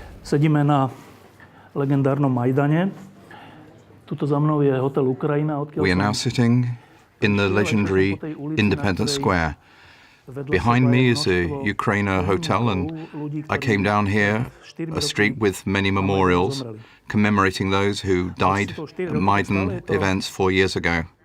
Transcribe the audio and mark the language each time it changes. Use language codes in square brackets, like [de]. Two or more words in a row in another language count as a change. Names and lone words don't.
[sk] Sedíme na legendárnom Majdane. Tuto za mnou je hotel Ukrajina. [en] We are now sitting in the legendary Independence Square. Behind me is a Ukraina hotel, and I came down here, a street with many memorials, commemorating those who died at Maidan events 4 years ago.